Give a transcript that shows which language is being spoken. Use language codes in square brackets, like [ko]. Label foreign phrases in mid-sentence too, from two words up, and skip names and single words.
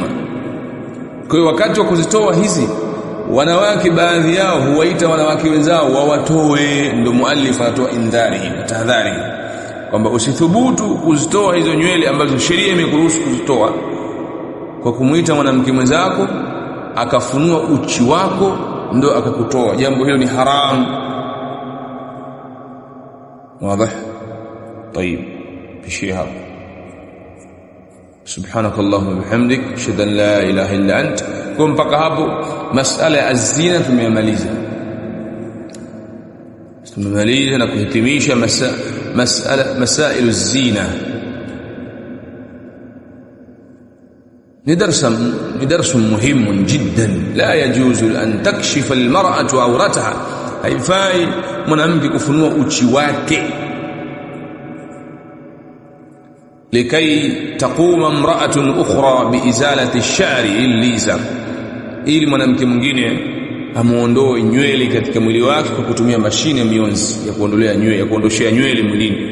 [sw] Kwa hiyo wakati wa kuzitoa hizi, wanawake baadhi yao huwaita wanawake wenzao wawatoe, ndio muallif anatoa indhari na tahadhari kwamba usithubutu kuzitoa hizo nywele ambazo sheria imekuruhusu kuzitoa, kwa kumuita mwanamke mwenzako akafunua uchi wako ndio akakutoa. Jambo hilo ni haram. [ar] واضح؟ طيب، في شيء هذا. سبحانك اللهم وبحمدك اشهد ان لا اله الا انت. [sw] كم mpaka hapo masala ya zina tumemaliza na kuhitimisha masailu zina. [ar] ni درس مهم جدا. لا يجوز ان تكشف المرأة عورتها، [sw] haifai mwanamke kufunua uchi wake. [ar] لكي تقوم امرأة أخرى بإزالة الشعر الذي, [sw] ili mwanamke mwingine amuondoe nywele katika mwili wake kwa kutumia mashine ya mionzi ya kuondolea nywele, ya kuondoshia nywele mwilini.